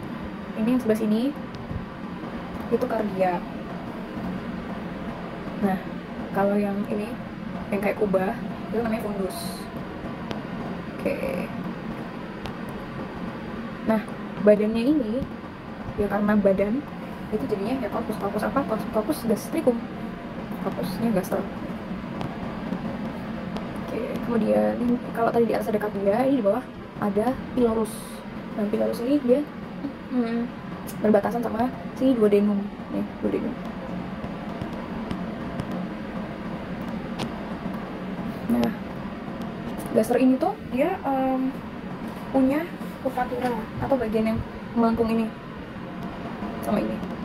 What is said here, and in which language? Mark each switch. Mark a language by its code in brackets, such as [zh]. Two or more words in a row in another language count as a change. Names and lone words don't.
[id] Ini yang sebelah sini itu kardia. Nah, kalau yang ini yang kayak kubah itu namanya fundus. Oke. Nah, badannya ini ya karena badan itu jadinya ya corpus apa? [la] Corpus gastricum. [id] Corpusnya gaster. Oke, kemudian kalau tadi di atas ada kardia, ini di bawah ada pilorus. Nah, pilorus ini dia berbatasan sama si duodenum. Nih, duodenum. Nah, gaster ini tuh dia punya curvatura atau bagian yang melengkung ini sama ini.